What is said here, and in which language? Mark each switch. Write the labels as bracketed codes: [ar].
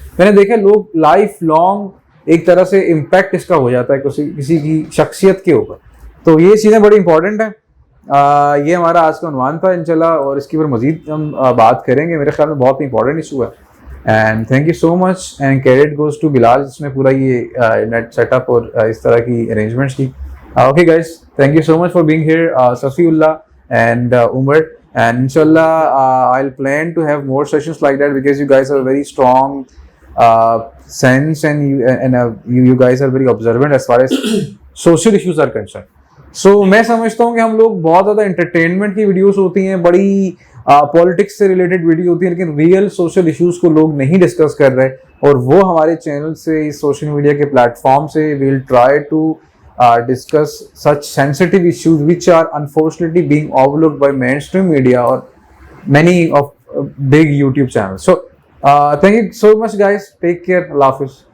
[hi] मैंने देखा लोग लाइफ लॉन्ग एक तरह से इम्पैक्ट इसका हो जाता है किसी की शख्सियत के ऊपर। तो ये चीज़ें बड़ी इंपॉर्टेंट है। ये हमारा आज का उन्वान था इंशाल्लाह, और इसके ऊपर मजीद हम बात करेंगे। मेरे ख्याल में बहुत इंपॉर्टेंट इशू है। [en] and thank you so much and credit goes to [hi] Bilal जिसने पूरा ये नेट सेटअप और इस तरह की अरेंजमेंट्स की। [en] Okay guys, thank you so much for being here, Safiullah and Umar, and inshallah I'll plan to have more sessions like that because you guys are very strong sense and you guys are very observant as far as social issues are concerned. [hi] So मैं समझता हूँ कि हम लोग बहुत ज़्यादा entertainment की videos होती हैं, बड़ी पॉलिटिक्स से रिलेटेड वीडियो होती है, लेकिन रियल सोशल इश्यूज को लोग नहीं डिस्कस कर रहे, और वो हमारे चैनल से इस सोशल मीडिया के प्लेटफॉर्म से [en] we'll try to discuss such sensitive issues which are unfortunately being overlooked by mainstream media or many of big YouTube channels. So thank you so much guys. Take care. [hi] Allah Hafiz.